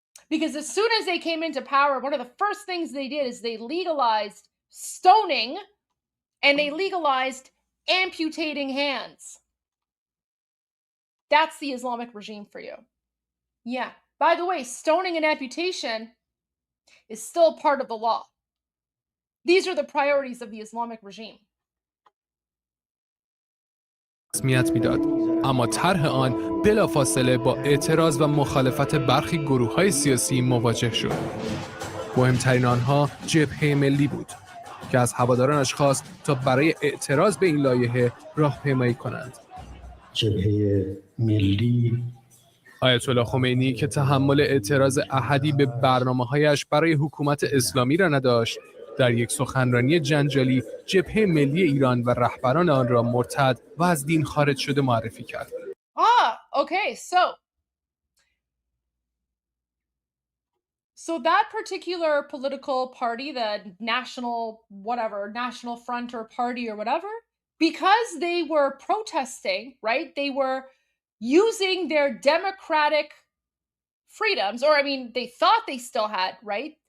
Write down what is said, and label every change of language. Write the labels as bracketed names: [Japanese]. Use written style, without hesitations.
[English] Because as soon as they came into power, one of the first things they did is they legalized stoning and they legalized amputating hands. That's the Islamic regime for you. Yeah. By the way, stoning and amputation is still part of the law. These are the priorities of the Islamic regime. [Persian] رسمیت میداد، اما طرح آن بلافاصله با اعتراض و مخالفت برخی گروه‌های سیاسی مواجه شد. مهمترین آنها جبهه ملی بود که از هوادارانش خواست تا برای اعتراض به این لایحه راهپیمایی کنند. جبهه ملی آیت الله خمینی که تحمل اعتراض احدی به برنامه‌هایش برای حکومت اسلامی را نداشت، در یک سخنرانی جنجالی جبهه ملی ایران و رهبران آن را مرتد و از دین خارج شده معرفی کرد. [English] Okay, so that particular political party, the National Front or Party or whatever, because they were protesting, right? They were using their democratic freedoms, or I mean, they thought they still had, right?